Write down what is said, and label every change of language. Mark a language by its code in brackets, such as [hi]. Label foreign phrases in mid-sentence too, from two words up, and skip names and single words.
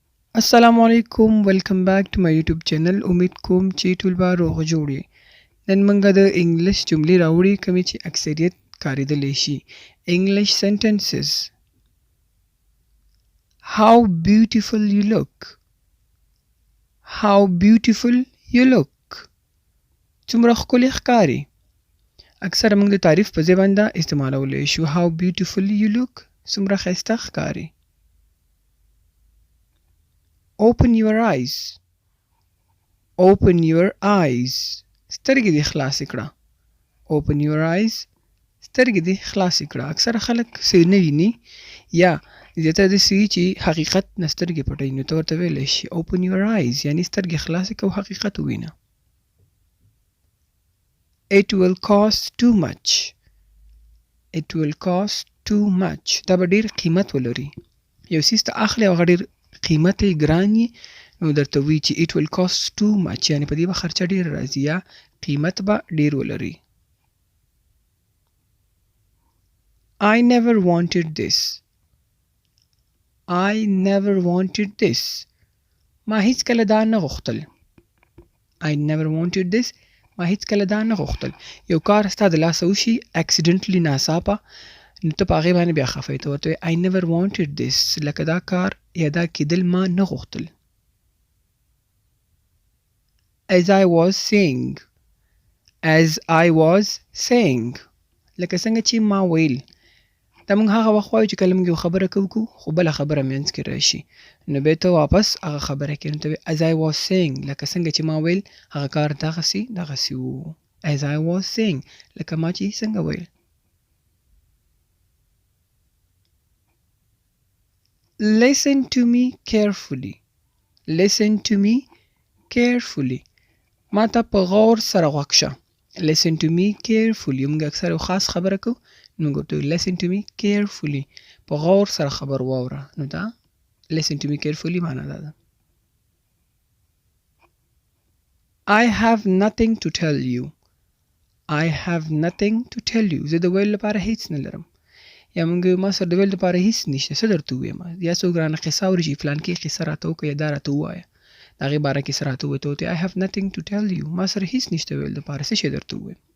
[ar] السلام علیکم [en] welcome back to my YouTube channel [ps] امید کوم چې ټول به روغ جوړ یې نن موږ د انګلیش جملې راوړي کومې چې اکثریت کارېدلی شي [en] English sentences how beautiful you look how beautiful you look [ps] څومره ښکلی ښکاري اکثره موږ د تعریف په ځای باندې استعمالولی شو [en] how beautiful you look [ps] څومره ښایسته ښکاري [en] open your eyes open your eyes [ps] سترګې دې خلاصې کړه [en] open your eyes [ps] سترګې دې خلاصې کړه اکثره خلک څه نه ویني یا زیاتره داسې وي چې حقیقت نه سترګې پټوي نو ته ورته ویلی شي [en] open your eyes [ps] یعنې سترګې خلاصې کړه او حقیقت ووینه [en] it will cost too much it will cost too much [ps] دا به ډېر قیمت ولري یو څیز ته اخلي او هغه ډېر قیمت یې ګران وي نو درته وایي چې [en] it will cost too much [ps] یعنې په دې به خرچه ډېر راځي یا قیمت به ډېر ولري [en] I never wanted this I never wanted this [ps] ما هیڅ کله دا نه غوښتل [en] I never wanted this [ps] ما هیڅ کله دا نه غوښتل یو کار ستا د لاسه وشي accidentally ناڅاپه نو ته په هغې باندې بیا خفه یې ته ورته [en] I never wanted this [ps] لکه دا کار یا دا کېدل ما نه غوښتل [en] as I was saying [ps] لکه څنګه چې ما ویل دا موږ هغه وخت وایو چې کله موږ یو خبره کوو خو بله خبره منځ کې راشي نو بیا ته واپس هغه خبره کوې نو ته [en] as I was saying [ps] لکه څنګه چې ما ویل هغه کار دغسې و [en] as I was saying [ps] لکه ما چې څنګه ویل [en] listen to me carefully [ps] ما ته په غور سره غوږ شه [en] listen to me carefully [ps] موږ اکثر یو خاص خبره کوو نو موږ ورته [en] listen to me carefully [ps] په غور سره خبر واوره نو دا [en] listen to me carefully [ps] معنا دا ده [en] I have nothing to tell you [ps] زه د ویلو لپاره هیڅ نه لرم یا موږ ما سره د ویلو لپاره هیڅ نشته څه درته ووایم یا څوک رانه قصه اوري چې فلانکې قصه راته وکړه یا دا راته ووایه د هغې باره کې څه راته ووایه ته ورته [en] I have nothing to tell you [ps] ما سره هیڅ نشته ویلو لپاره څه شی درته ووایم